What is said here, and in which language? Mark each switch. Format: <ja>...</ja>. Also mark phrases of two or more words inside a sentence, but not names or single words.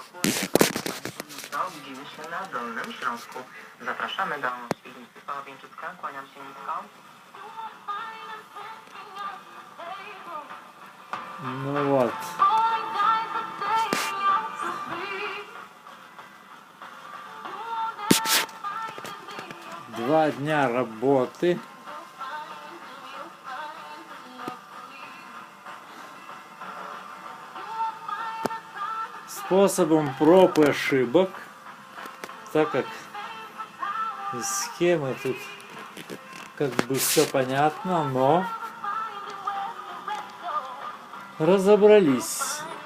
<pl>Widzimy się na Dolnym Śląsku. Zapraszamy do Świdnicy Pałowieńczycka. Kłaniam się nisko.</pl> <ru>Ну вот. 2 дня работы. Способом проб и ошибок, так как из схемы тут как бы все понятно, но разобрались.</ru>